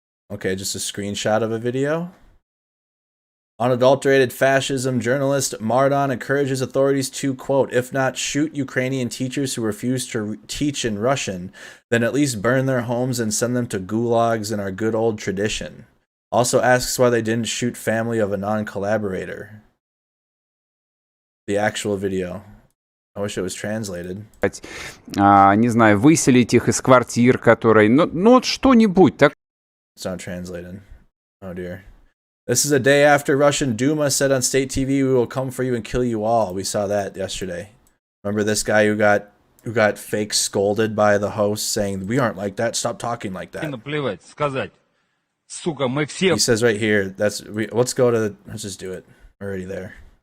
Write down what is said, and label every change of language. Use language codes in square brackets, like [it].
[en] Okay, just a screenshot of a video. Unadulterated fascism journalist Mardon encourages authorities to, quote, if not shoot Ukrainian teachers who refuse to teach in Russian, then at least burn their homes and send them to gulags in our good old tradition. Also asks why they didn't shoot family of a non-collaborator. The actual video. I wish it was translated. [ru] Не знаю, выселить их из квартир, которые... Ну вот что-нибудь так. [en] It's not translated. Oh dear. This is a day after Russian Duma said on state TV, "We will come for you and kill you all." We saw that yesterday. Remember this guy who got fake scolded by the host saying, "We aren't like that. Stop talking like that." He says right here, let's just do it. We're already there.